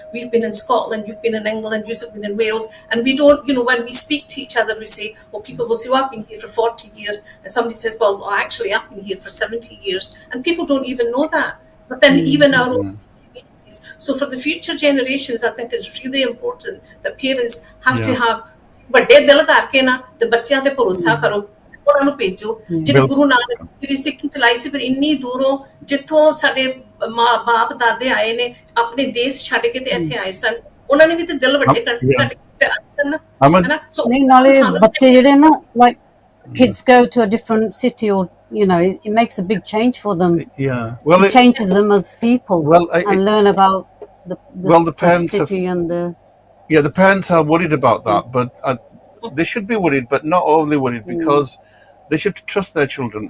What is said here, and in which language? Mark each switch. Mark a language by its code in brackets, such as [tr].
[en] We've been in Scotland, you've been in England, you've been in Wales, and we don't, when we speak to each other, we say, well, people will say, I've been here for 40 years, and somebody says, well, actually I've been here for 70 years, and people don't even know that. But then even our own communities. So for the future generations, I think it's really important that parents have to have [pa] ਵੱਡੇ ਦਿਲ ਕਰਕੇ ਨਾ ਤੇ ਬੱਚਿਆਂ ਤੇ ਭਰੋਸਾ ਕਰੋ, ਉਹਨਾਂ ਨੂੰ ਭੇਜੋ। ਜਿਹੜੇ ਗੁਰੂ ਨਾਨਕ ਜਿਹੜੀ ਸਿੱਖੀ ਚਲਾਈ ਸੀ, ਫਿਰ ਇੰਨੀ ਦੂਰੋਂ ਜਿੱਥੋਂ ਸਾਡੇ ਮਾਂ ਬਾਪ ਦਾਦੇ ਆਏ ਨੇ, ਆਪਣੇ ਦੇਸ਼ ਛੱਡ ਕੇ ਤੇ ਇੱਥੇ ਆਏ ਸਨ, ਉਹਨਾਂ ਨੇ ਵੀ ਤੇ ਦਿਲ ਵੱਡੇ ਕਰਕੇ ਆਏ ਸਨ ਨਾ। ਨਹੀਂ, ਨਾਲੇ ਬੱਚੇ ਜਿਹੜੇ ਨਾ, [en] like kids go to a different city, or it makes a big change for them. It changes them as people, and learn about the parents city and the. The parents are worried about that, but they should be worried, but not overly worried, because they should trust their children.